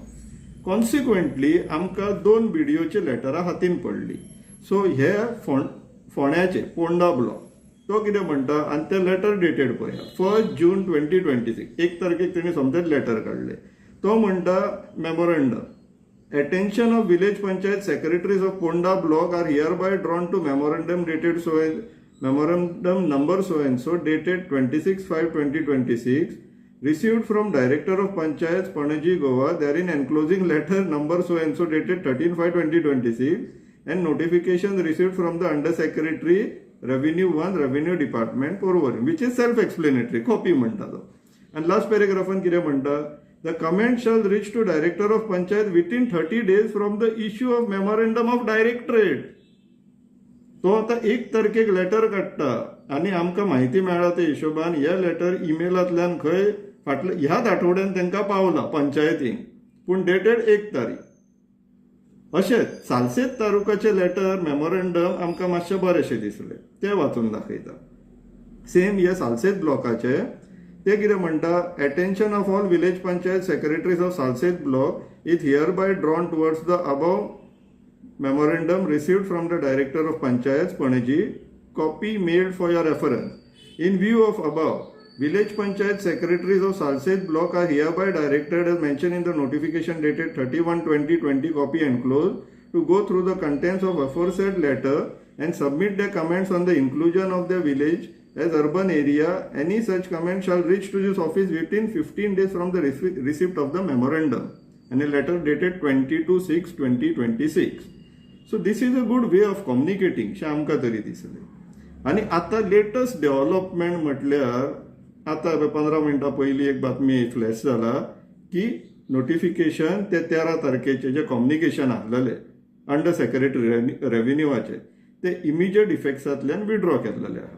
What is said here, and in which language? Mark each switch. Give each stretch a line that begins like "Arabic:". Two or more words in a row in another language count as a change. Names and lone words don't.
Konkani: कॉन्सिक्वेंटली आमकां 2 बीडीओची लेटरां हातीन पडली. सो हे फोंड्याचे पोंडा ब्लॉक तो कितें म्हणटा आणि ते
English: letter dated
Konkani: पळया 1 जून 2026. 1 तारखेक तेणी समजेच लेटर काडले. तो म्हणटा
English: मेमोरंडम Attention of village panchayat secretaries of Ponda block are hereby drawn to memorandum dated memorandum number so and so dated 26/5/2026 received from Director of Panchayats Panaji Goa therein enclosing letter number so and so dated 13/5/2026 and notification received from the Under Secretary Revenue 1 Revenue Department Porvorim, which is self-explanatory.
Konkani: Copy म्हणता तो.
English: And last paragraphan
Konkani: कितें म्हणटा?
English: The comment shall reach to Director of Panchayat within 30 days from the issue of memorandum of directorate.
Konkani: तो आता 1 तारखेक लेटर काडटा आनी आमकां म्हायती मेळ्ळा ते हिशोबान हे लेटर ईमेलांतल्यान खंय फाटल्या ह्याच आठवड्यान तांकां पावला पंचायतीक, पूण डेटेड 1 तारीख. अशेंच सालसेत तालुकाचे
English: letter memorandum
Konkani: आमकां मातशें बरेशें दिसलें, ते वाचून दाखयता. सेम हे सालसेत ब्लॉकाचे ते कितें म्हणटा?
English: attention of all village panchayat secretaries of Salcette block is hereby drawn towards the above memorandum received from the Director of Panchayats Panaji, copy made for your reference. In view of above, village panchayat secretaries of Salset block are hereby directed as mentioned in the notification dated 31/2020 copy enclosed to go through the contents of aforesaid letter and submit their comments on the inclusion of their village as urban area. Any such comment shall reach to this office within 15 days from the receipt of the memorandum. And a letter dated 22/6/2026. So this is a good way of communicating,
Konkani: शे आमकां तरी दिसलें. आनी आतां
English: latest development
Konkani: म्हटल्यार आतां 15 मिनटां पयलीं एक बातमी फ्लॅश जाला की नोटिफिकेशन ते 13 तारखेचे जे कम्युनिकेशन आसलेले
English: under secretary
Konkani: रेव्हेन्यूवाचे ते इमिजिएट इफेक्ट्सांतल्यान विड्रॉ केल्लेले आहा.